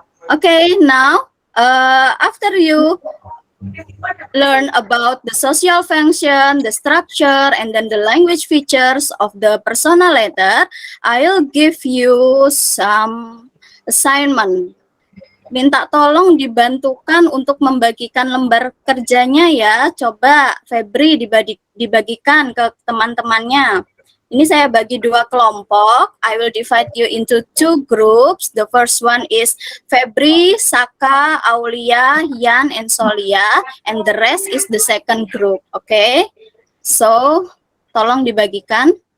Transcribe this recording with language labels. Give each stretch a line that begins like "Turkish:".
English: Okay, now after you learn about the social function, the structure, and then the language features of the personal letter, I'll give you some assignment.
Indonesian: Minta tolong dibantukan untuk membagikan lembar kerjanya ya. Coba Febri dibagikan ke teman-temannya. Ini saya bagi dua kelompok.
English: I will divide you into two groups. The first one is Febri, Saka, Aulia, Yan, and Solia. And the rest is the second group.
Indonesian: Okay? So, tolong dibagikan.